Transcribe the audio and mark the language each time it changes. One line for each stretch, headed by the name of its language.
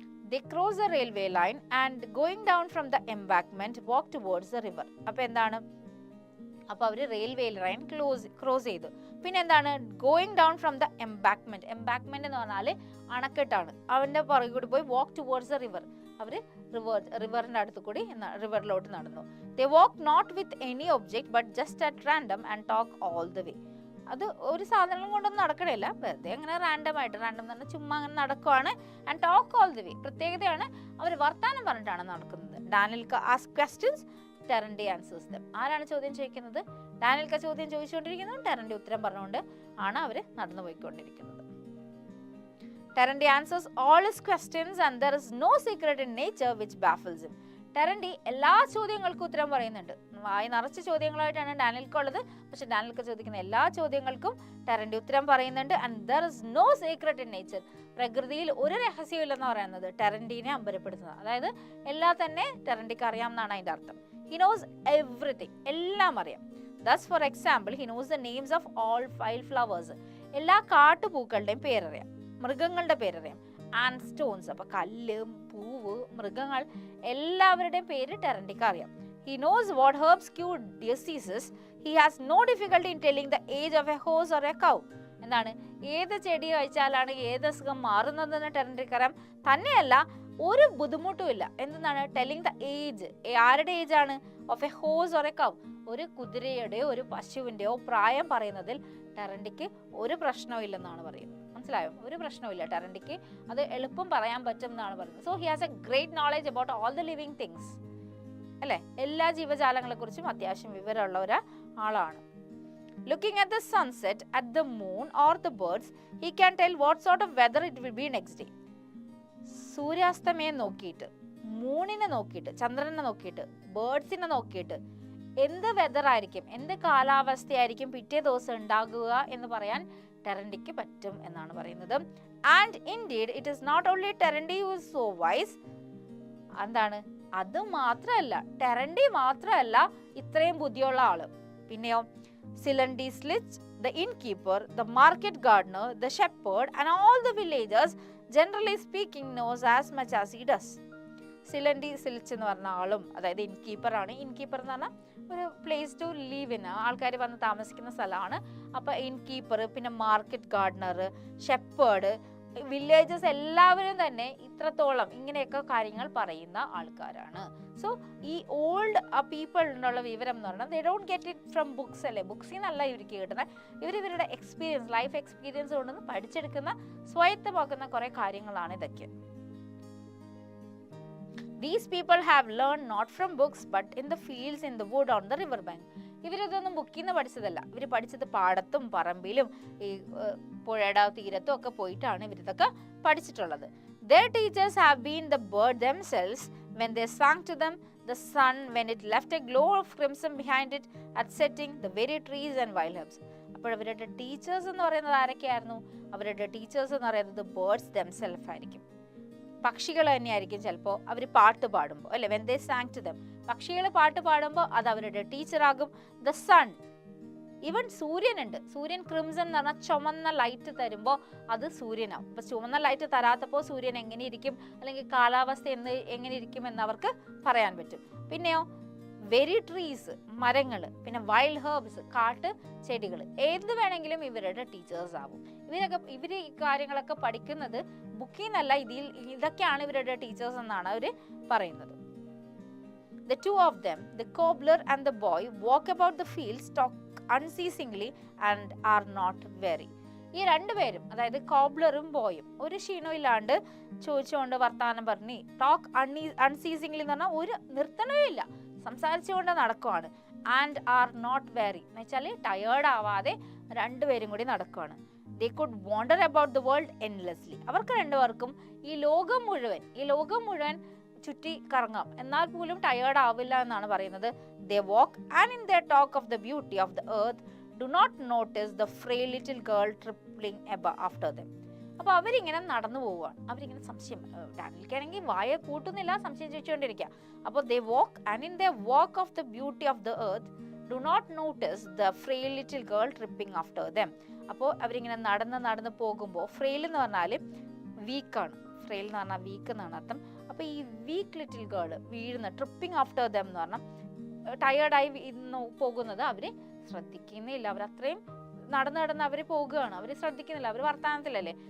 English: They cross the railway line and going down from the embankment walk towards the river.
Malayalam: അപ്പോൾ എന്താണ്, അപ്പോൾ അവർ railway line cross ചെയ്തു. പിന്നെ എന്താണ്,
English: Going down from the embankment.
Malayalam: Embankment എന്ന് പറഞ്ഞാൽ അണക്കെട്ടാണ്, അവന്റെ പുറകെ കൂടി പോയി
English: Walk towards the river.
Malayalam: അവർ റിവറിന്റെ അടുത്ത് കൂടി റിവറിലോട്ട് നടന്നു.
English: They walk not with any object but just at random and talk all the way.
Malayalam: അത് ഒരു സാധനം കൊണ്ടൊന്നും നടക്കണില്ല, വെറുതെ അങ്ങനെ റാൻഡം ആയിട്ട്, റാൻഡം എന്ന് പറഞ്ഞാൽ ചുമ്മാ അങ്ങനെ നടക്കുവാണ്.
English: and talk all the way,
Malayalam: പ്രത്യേകതയാണ് അവർ വർത്താനം പറഞ്ഞിട്ടാണ് നടക്കുന്നത്.
English: Danilka ask questions, Terenty answers them.
Malayalam: ആരാണ് ചോദ്യം ചോദിക്കുന്നത്, ഡാനിൽക്ക ചോദ്യം ചോദിച്ചുകൊണ്ടിരിക്കുന്നു, ടെറൻറ്റി ഉത്തരം പറഞ്ഞുകൊണ്ട് ആണ് അവർ നടന്നു പോയിക്കൊണ്ടിരിക്കുന്നത്.
English: Terenty answers all his questions and there is no secret in nature which baffles him.
Malayalam: Terenty എല്ലാ ചോദ്യങ്ങൾക്കും ഉത്തരം പറയുന്നുണ്ട്. വായി നിറച്ച ചോദ്യങ്ങളായിട്ടാണ് ഡാനിൽക്ക ഉള്ളത്, പക്ഷെ ഡാനിൽക്ക ചോദിക്കുന്ന എല്ലാ ചോദ്യങ്ങൾക്കും ടെറൻറ്റി ഉത്തരം പറയുന്നുണ്ട്.
English: and there is no secret in nature,
Malayalam: പ്രകൃതിയിൽ ഒരു രഹസ്യമില്ലെന്ന് പറയുന്നത് ടെറൻറ്റീനെ അമ്പരപ്പെടുത്തുന്നത്. അതായത് എല്ലാം തന്നെ ടെറൻറ്റിക്ക് അറിയാം എന്നാണ് അതിൻ്റെ അർത്ഥം.
English: he knows everything,
Malayalam: എല്ലാം അറിയാം.
English: Thus, for example, he knows the names of all wildflowers.
Malayalam: എല്ലാ കാട്ടുപൂക്കളുടെയും പേരറിയാം, മൃഗങ്ങളുടെ പേരറിയാം.
English: and stones,
Malayalam: അപ്പൊ കല്ല്, പൂവ്, മൃഗങ്ങൾ എല്ലാവരുടെയും പേര് ടെറൻറ്റിക്ക് അറിയാം.
English: He knows what herbs cure diseases. He has no difficulty in telling the age of a horse or a cow.
Malayalam: എന്താണ്, ഏത് ചെടി കഴിച്ചാലാണ് ഏത് അസുഖം മാറുന്നതെന്ന് ടെറൻറ്റിക്ക് അറിയാം. തന്നെയല്ല, ഒരു ബുദ്ധിമുട്ടും ഇല്ല എന്താണ്
English: Telling the age.
Malayalam: ആരുടെ ഏജ് ആണ്?
English: Of a horse or a cow.
Malayalam: ഒരു കുതിരയുടെയോ ഒരു പശുവിൻ്റെയോ പ്രായം പറയുന്നതിൽ ടെറൻറ്റിക്ക് ഒരു പ്രശ്നവും ഇല്ലെന്നാണ് പറയുന്നത്. മനസ്സിലായോ? ഒരു പ്രശ്നവുമില്ല ടെറൻറ്റിക്ക്, അത് എളുപ്പം പറയാൻ പറ്റും എന്നാണ് പറയുന്നത്.
English: So he has a great knowledge about all the living things, അല്ലേ?
Malayalam: എല്ലാ ജീവജാലങ്ങളെ കുറിച്ചും അത്യാവശ്യം വിവരമുള്ള ഒരാളാണ്.
English: Looking at the sunset, at the moon or the birds, he can tell what sort of weather it will be next day.
Malayalam: സൂര്യാസ്തമയം നോക്കിയിട്ട്, മൂണിനെ നോക്കിയിട്ട്, ചന്ദ്രനെ നോക്കിയിട്ട്, ബേർഡ്സിനെ നോക്കിയിട്ട് എന്ത് വെതർ ആയിരിക്കും, എന്ത് കാലാവസ്ഥയായിരിക്കും പിറ്റേ ദിവസം ഉണ്ടാകുക എന്ന് പറയാൻ ടെറൻറ്റിക്ക് പറ്റും എന്നാണ് പറയുന്നത്.
English: And indeed it is not only Terenty who is so wise.
Malayalam: എന്താണ്, അത് മാത്രമല്ല, ടെറൻറ്റി മാത്രമല്ല ഇത്രയും ബുദ്ധിയുള്ള ആള്.
English: പിന്നെയോ Silandy Slich, the innkeeper, the market gardener, the shepherd and all the villagers, generally speaking, knows as much as he does.
Malayalam: Silandy Slich എന്ന് പറഞ്ഞ ആളും, അതായത് ഇൻകീപ്പർ ആണ്. ഇൻകീപ്പർ എന്ന് പറഞ്ഞാൽ ഒരു
English: place to live in,
Malayalam: ആൾക്കാർ വന്ന് താമസിക്കുന്ന സ്ഥലമാണ്. അപ്പോൾ ഇൻകീപ്പർ, പിന്നെ മാർക്കറ്റ് ഗാർഡനർ, ഷെപ്പേർഡ്, വില്ലേജസ് എല്ലാവരും തന്നെ ഇത്രത്തോളം ഇങ്ങനെയൊക്കെ കാര്യങ്ങൾ പറയുന്ന ആൾക്കാരാണ്. സോ ഈ ഓൾഡ് പീപ്പിളിനുള്ള വിവരം എന്ന് പറഞ്ഞാൽ
English: they don't get it from books,
Malayalam: അല്ലേ? ബുക്സിൽ നിന്നല്ല ഇവർക്ക് കിട്ടുന്നത്. ഇവരുടെ എക്സ്പീരിയൻസ്, ലൈഫ് എക്സ്പീരിയൻസ് കൊണ്ടൊന്ന് പഠിച്ചെടുക്കുന്ന, സ്വായത്തമാക്കുന്ന കുറെ കാര്യങ്ങളാണ് ഇതൊക്കെ.
English: These people have learned not from books but in the fields, in the wood, on the river bank.
Malayalam: ഇവരിതൊന്നും ബുക്കിൽ നിന്ന് പഠിച്ചതല്ല, ഇവർ പഠിച്ചത് പാടത്തും പറമ്പിലും ഈ പുഴയുടെ തീരത്തും ഒക്കെ പോയിട്ടാണ് ഇവരിതൊക്കെ പഠിച്ചിട്ടുള്ളത്.
English: Their teachers have been the bird themselves when they sang to them, the sun when it left a glow of crimson behind it at setting, the very trees and wild herbs.
Malayalam: അപ്പോൾ അവരുടെ teachers എന്ന് പറയുന്നത് ആരൊക്കെയായിരുന്നു? അവരുടെ teachers എന്ന് പറയുന്നത് birds themself ആയിരിക്കും, പക്ഷികൾ തന്നെയായിരിക്കും. ചിലപ്പോൾ അവർ പാട്ട് പാടുമ്പോൾ, അല്ലെ,
English: when they sang to them,
Malayalam: പക്ഷികൾ പാട്ട് പാടുമ്പോൾ അത് അവരുടെ ടീച്ചറാകും. The sun, even സൂര്യനുണ്ട്. സൂര്യൻ ക്രിംസൺ എന്ന് പറഞ്ഞാൽ ചുമന്ന ലൈറ്റ് തരുമ്പോൾ അത് സൂര്യനാവും. അപ്പൊ ചുമന്ന ലൈറ്റ് തരാത്തപ്പോൾ സൂര്യൻ എങ്ങനെ ഇരിക്കും, അല്ലെങ്കിൽ കാലാവസ്ഥ എങ്ങനെ ഇരിക്കും എന്ന് അവർക്ക് പറയാൻ പറ്റും. പിന്നെയോ
English: very trees,
Malayalam: മരങ്ങൾ, പിന്നെ
English: wild herbs,
Malayalam: കാട്ട് ചെടികൾ, ഏത് വേണമെങ്കിലും ഇവരുടെ ടീച്ചേഴ്സ് ആവും. ഇവർ ഈ കാര്യങ്ങളൊക്കെ പഠിക്കുന്നത് ബുക്കിൽ നിന്നല്ല, ഇതൊക്കെയാണ് ഇവരുടെ ടീച്ചേഴ്സ് എന്നാണ് അവർ പറയുന്നത്.
English: The two of them, the cobbler and the boy, walk about the fields, talk unceasingly and are not weary.
Malayalam: ഈ രണ്ടുപേരും, അതായത് കോബ്ലറും ബോയും, ഒരു ക്ഷീണവും ഇല്ലാണ്ട് ചോദിച്ചുകൊണ്ട് വർത്താനം പറഞ്ഞ്,
English: talk unceasingly
Malayalam: എന്ന് പറഞ്ഞാൽ ഒരു നിർത്തണവും ഇല്ല, സംസാരിച്ചുകൊണ്ട് നടക്കുവാണ്.
English: and are not weary
Malayalam: എന്ന് വെച്ചാൽ ടയേർഡ് ആവാതെ രണ്ടുപേരും കൂടി നടക്കുവാണ്.
English: They could wander about the world endlessly.
Malayalam: അവർക്ക് രണ്ടുപേർക്കും ഈ ലോകം മുഴുവൻ ചുറ്റി കറങ്ങാം, എന്നാൽ പോലും ടയേർഡ് ആവില്ല എന്നാണ് പറയുന്നത്.
English: They walk and in their talk of the beauty of the earth do not notice the frail little girl trembling after them.
Malayalam: അപ്പോൾ അവരിങ്ങനെ നടന്നു പോവുകയാണ്. അവരിങ്ങനെ സംശയം, ഡാനിൽക്കാണെങ്കിൽ വായ കൂട്ടുന്നില്ല, സംശയം ചോദിച്ചുകൊണ്ടിരിക്കുക.
English: അപ്പോൾ they walk and in their walk of the beauty of the earth do not notice the frail little girl tripping after them.
Malayalam: അപ്പോൾ അവരിങ്ങനെ നടന്ന് പോകുമ്പോൾ, ഫ്രെയിൽ എന്ന് പറഞ്ഞാൽ വീക്കാണ്, ഫ്രെയിൽ എന്ന് പറഞ്ഞാൽ വീക്ക് എന്നാണ് അർത്ഥം. അപ്പോൾ ഈ വീക്ക് ലിറ്റിൽ ഗേൾ വീഴുന്ന,
English: tripping after them
Malayalam: എന്ന് പറഞ്ഞാൽ ടയേർഡായി പോകുന്നത് അവർ ശ്രദ്ധിക്കുന്നില്ല. അവരത്രയും നടന്ന് അവർ പോകുകയാണ്, അവർ ശ്രദ്ധിക്കുന്നില്ല, അവർ വർത്തമാനത്തിലല്ലേ.